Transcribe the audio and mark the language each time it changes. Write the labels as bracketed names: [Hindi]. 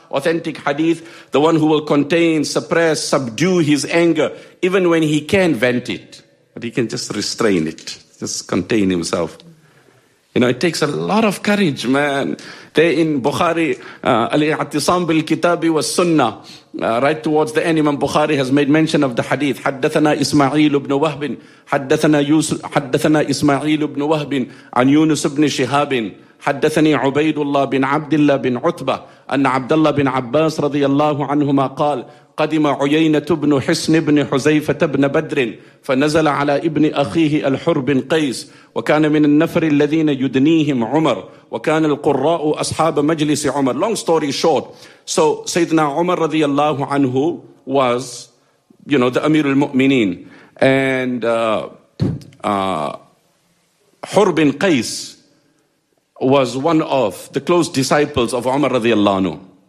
[English] Authentic hadith, the one who will contain, suppress, subdue his anger, even when he can vent it, but he can just restrain it, just contain himself. You know, it takes a lot of courage, man. There in Bukhari, al-i'tisam bil-kitabi wa sunnah, right towards the end, Imam Bukhari has made mention of the hadith. [Arabic] Haddathana Ismail ibn Wahbin, haddathana Ismail ibn Wahbin, an Yunus ibn Shihabin, حدثني عبيد الله بن عبد الله بن عتبة أن عبد الله بن عباس رضي الله عنهما قال قدم عيينة بن حسن بن حزيفة بن بدر فنزل على ابن أخيه الحر بن قيس وكان من النفر الذين يدنيهم عمر وكان القراء أصحاب مجلس عمر. [English] Long story short, so [Arabic] سيدنا عمر رضي الله عنه [English] was, you know, the أمير المؤمنين, and حر بن قيس was one of the close disciples of Umar radiallahu anhu.